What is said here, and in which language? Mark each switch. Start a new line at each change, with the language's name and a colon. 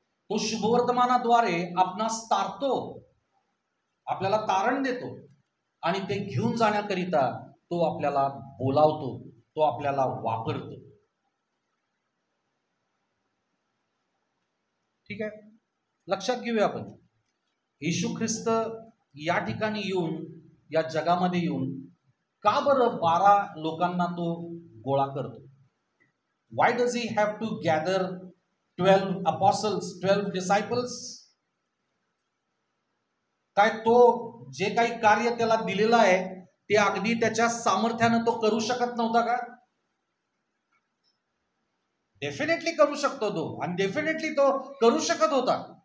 Marathi: तो शुभवर्तमानाद्वारे आपणास तारतो, आपल्याला तारण देतो आणि ते घेऊन जाण्याकरिता तो आपल्याला बोलावतो, तो आपल्याला वापरतो. ठीक आहे, लक्षात घेऊया आपण. येशू ख्रिस्त या ठिकाणी येऊन, या जगामध्ये येऊन का बरं 12 लोकांना तो गोळा करतो?
English: Why does he have to gather 12 apostles, 12 disciples?
Marathi: काय तो जे काही कार्य त्याला दिलेलं आहे ते अगदी त्याच्या सामर्थ्यानं तो करू शकत नव्हता का? डेफिनेटली करू शकतो तो, आणि डेफिनेटली तो करू शकत होता.